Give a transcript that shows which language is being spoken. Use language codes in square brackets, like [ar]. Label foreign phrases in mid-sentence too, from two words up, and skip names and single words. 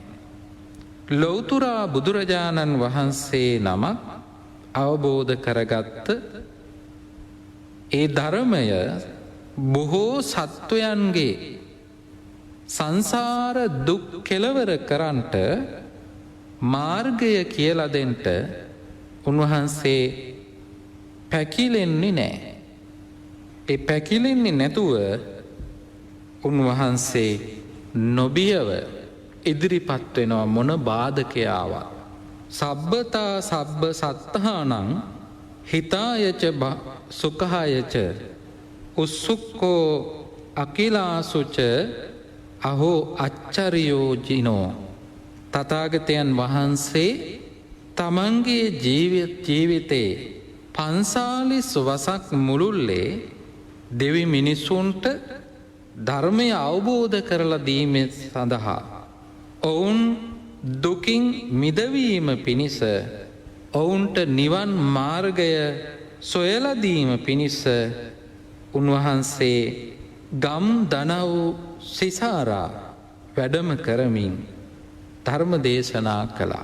[si] ලෞතුරා බුදුරජාණන් වහන්සේ නමක් අවබෝධ කරගත්ත ඒ ධර්මය බොහෝ සත්වයන්ගේ සංසාර දුක් කෙලවර කරන්ට මාර්ගය කියලා දෙන්ට උන්වහන්සේ පැකිලෙන්නේ නෑ. ඒ පැකිලෙන්නේ නැතුව උන්වහන්සේ නොබියව ඉදිරිපත් වෙනවා මොන බාධකයාවත්. [pi] සබ්බතා සබ්බ සත්තහානං හිතායච සුකහායච උස්සුක්කෝ අකිලාසුච අහෝ අච්චරියෝජිනෝ. [si] තථාගතයන් වහන්සේ තමන්ගේ ජීවිතේ 45 වසක් මුළුල්ලේ දෙවි මිනිසුන්ට ධර්මය අවබෝධ කරලා දීම සඳහා ඔවුන් දුකින් මිදවීම පිණිස ඔවුන්ට නිවන් මාර්ගය සොයලදීම පිණිස උන්වහන්සේ ගම් දනව් සිසාරා වැඩම කරමින් ධර්ම දේශනා කළා.